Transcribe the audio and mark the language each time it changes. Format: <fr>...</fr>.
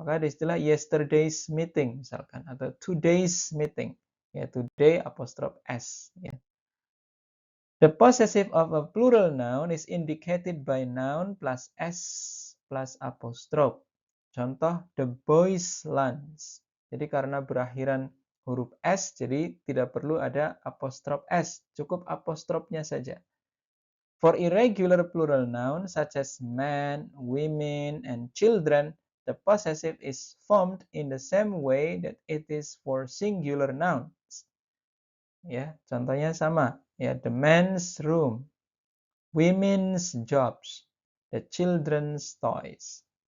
<id>Maka ada istilah yesterday's meeting misalkan atau today's meeting. Ya, today apostrophe s ya.</id> <en>The possessive of a plural noun is indicated by noun plus s plus apostrophe.</en> <id>Contoh,</id> <en>the boys' lunch.</en> <id>Jadi karena berakhiran huruf s, jadi tidak perlu ada apostrof s, cukup apostrofnya saja.</id> <en>For irregular plural nouns such as men, women, and children, the possessive is formed in the same way that it is for singular nouns.</en> <id>Ya, contohnya sama. Ya,</id> <en>the men's room, women's jobs, the children's toys.</en>